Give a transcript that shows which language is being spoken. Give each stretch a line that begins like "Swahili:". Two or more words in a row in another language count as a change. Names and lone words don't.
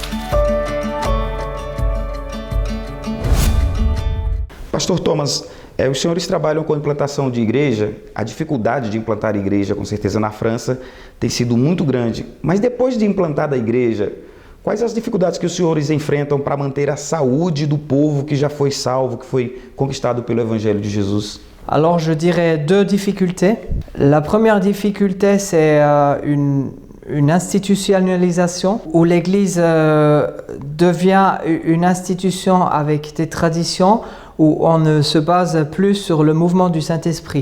Portuguese: Pastor Thomas, os senhores trabalham com a implantação de igreja. A dificuldade de implantar igreja, com certeza, na França tem sido muito grande. Mas depois de implantada a igreja, quais as dificuldades que os senhores enfrentam para manter a saúde do povo que já foi salvo, que foi conquistado pelo Evangelho de Jesus?
French: Alors, je dirais 2 difficultés. La première difficulté, c'est une institutionnalisation où l'Église devient une institution avec des traditions où on ne se base plus sur le mouvement du Saint-Esprit.